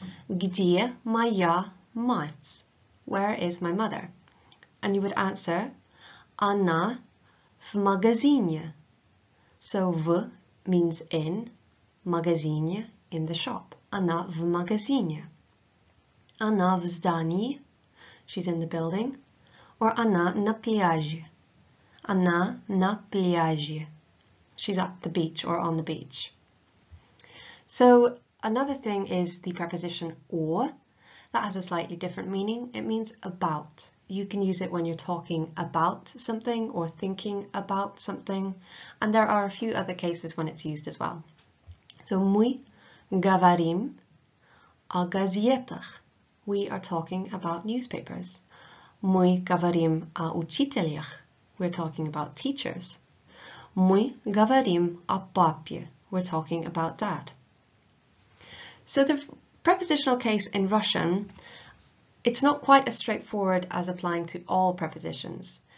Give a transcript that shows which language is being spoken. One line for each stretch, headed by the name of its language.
Russian: Gdzie moja mać?
English: Where is my mother? And you would answer
Russian: Она в магазине.
English: So v means in, магазине in the shop.
Russian: Она в магазине. Она в здании,
English: she's in the building, or
Russian: она на пляже. Она на пляже,
English: she's at the beach or on the beach. So another thing is the preposition or. That has a slightly different meaning. It means about. You can use it when you're talking about something or thinking about something, and there are a few other cases when it's used as well.
Russian: So мы говорим о газетах.
English: We are talking about newspapers.
Russian: Мы говорим о учителях.
English: We're talking about teachers.
Russian: Мы говорим о папе.
English: We're talking about dad. So the prepositional case in Russian, it's not quite as straightforward as applying to all prepositions.